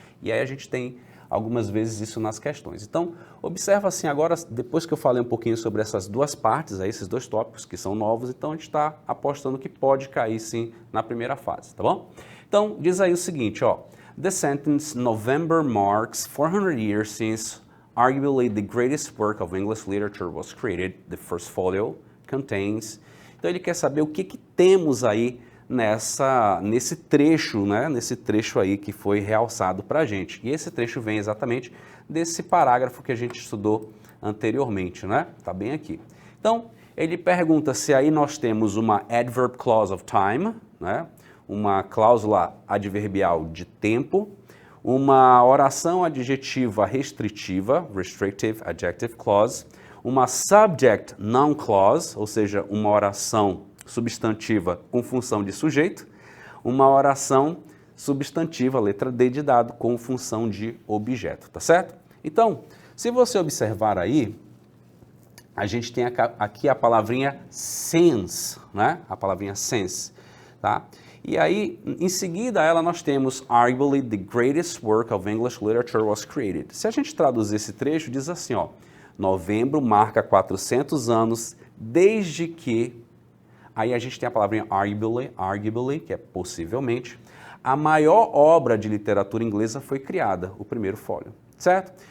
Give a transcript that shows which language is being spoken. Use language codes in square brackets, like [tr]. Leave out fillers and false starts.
[pt] E aí a gente tem algumas vezes isso nas questões. Então, observa assim agora, depois que eu falei um pouquinho sobre essas duas partes, aí, esses dois tópicos que são novos, então a gente está apostando que pode cair sim na primeira fase, tá bom? Então, diz aí o seguinte, ó. [en] The sentence November marks 400 years since arguably the greatest work of English literature was created. The first folio contains. [pt] Então ele quer saber o que temos aí nesse trecho, né? Nesse trecho aí que foi realçado para a gente. E esse trecho vem exatamente desse parágrafo que a gente estudou anteriormente, né? Tá bem aqui. Então ele pergunta se aí nós temos uma adverb clause of time, né? Uma cláusula adverbial de tempo, uma oração adjetiva restritiva, restrictive adjective clause, uma subject noun clause, ou seja, uma oração substantiva com função de sujeito, uma oração substantiva, letra D de dado, com função de objeto, tá certo? Então, se você observar aí, a gente tem aqui a palavrinha since, né? A palavrinha since, tá? E aí, em seguida, ela nós temos [en] arguably the greatest work of English literature was created. [pt] Se a gente traduzir esse trecho, diz assim, ó, novembro marca 400 anos desde que, aí a gente tem a palavrinha arguably, que é possivelmente, a maior obra de literatura inglesa foi criada, o primeiro fólio, certo?